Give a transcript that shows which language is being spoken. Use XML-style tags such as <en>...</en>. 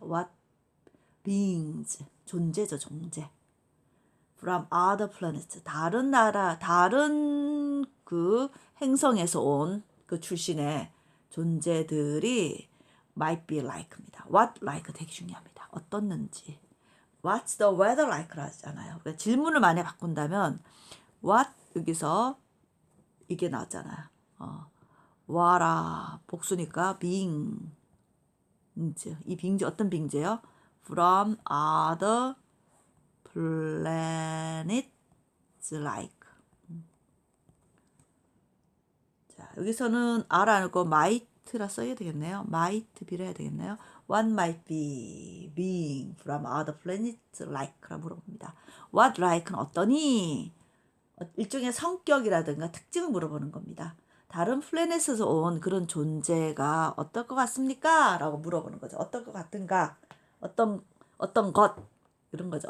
<en>What beings.</en> <ko>존재죠, 존재.</ko> <en>From other planets.</en> <ko>다른 나라, 다른 그 행성에서 온 그 출신의 존재들이</ko> <en>might be like</en> <ko>입니다.</ko> <en>What like</en> <ko>되게 중요합니다. 어떻는지.</ko> <en>What's the weather like</en> <ko>하잖아요. 그러니까 질문을 많이 바꾼다면 what 여기서 이게 나왔잖아요. what아 복수니까 being 이 빙제 어떤 빙제요?</ko> <en>From other planets like.</en> <ko>자, 여기서는 R라는 거 might라 써야 되겠네요. might be를 해야 되겠네요.</ko> <en>What might be being from other planets like라 물어봅니다. What like</en> <ko>는 어떠니? 일종의 성격이라든가 특징을 물어보는 겁니다. 다른 플래닛에서 온 그런 존재가 어떨 것 같습니까? 라고 물어보는 거죠. 어떨 것 같은가? 어떤 것 이런 거죠.</ko>